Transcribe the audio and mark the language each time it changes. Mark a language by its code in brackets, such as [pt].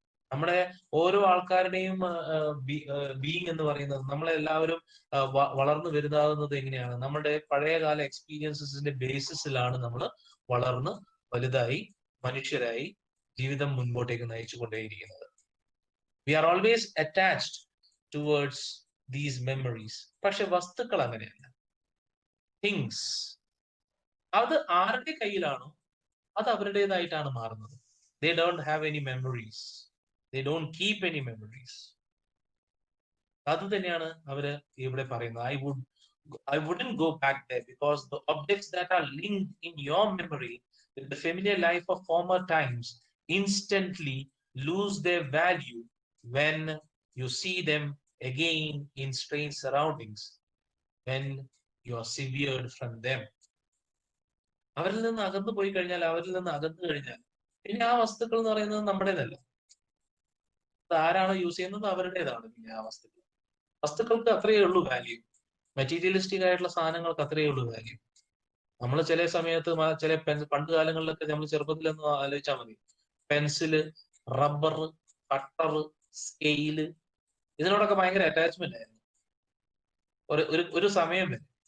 [ml] നമ്മുടെ ഓരോ ആൾക്കാരുടെയും ബീയിങ് എന്ന് പറയുന്നത്, നമ്മളെല്ലാവരും വളർന്നു വലുതാകുന്നത് എങ്ങനെയാണ്, നമ്മുടെ പഴയകാല എക്സ്പീരിയൻസസിന്റെ ബേസിസിലാണ് നമ്മൾ വളർന്ന് വലുതായി മനുഷ്യരായി ജീവിതം മുൻപോട്ടേക്ക് നയിച്ചു കൊണ്ടേയിരിക്കുന്നത്. [en] We are always attached towards these memories. [ml] പക്ഷെ വസ്തുക്കൾ അങ്ങനെയല്ല. തിങ്സ് അത് ആരുടെ കയ്യിലാണോ അത് അവരുടേതായിട്ടാണ് മാറുന്നത്. [en] They don't have any memories. They don't keep any memories. [ml] അത് തന്നെയാണ് അവര് ഇവിടെ പറയുന്നത്. [en] I wouldn't go back there because the objects that are linked in your memory with the familiar life of former times instantly lose their value when you see them again in strange surroundings, when you are severed from them. [ml] അവരിൽ നിന്ന് അകന്നു പോയി കഴിഞ്ഞാൽ, അവരിൽ നിന്ന് അകന്നു കഴിഞ്ഞാൽ പിന്നെ ആ വസ്തുക്കൾ എന്ന് പറയുന്നത് നമ്മുടേതല്ല. അത് ആരാണോ യൂസ് ചെയ്യുന്നത് അവരുടേതാണ്. പിന്നെ ആ വസ്തുക്കൾക്ക് അത്രയേ ഉള്ളൂ വാല്യൂ. മെറ്റീരിയലിസ്റ്റിക് ആയിട്ടുള്ള സാധനങ്ങൾക്ക് അത്രയേ ഉള്ളൂ വാല്യൂ. നമ്മൾ ചില സമയത്ത് പണ്ട് കാലങ്ങളിലൊക്കെ നമ്മൾ ചെറുപ്പത്തിലൊന്നും ആലോചിച്ചാൽ മതി, പെൻസില്, റബ്ബർ, കട്ടർ, സ്കെയില്, ഇതിനോടൊക്കെ ഭയങ്കര അറ്റാച്ച്മെന്റ് ആയിരുന്നു ഒരു സമയം വരെ.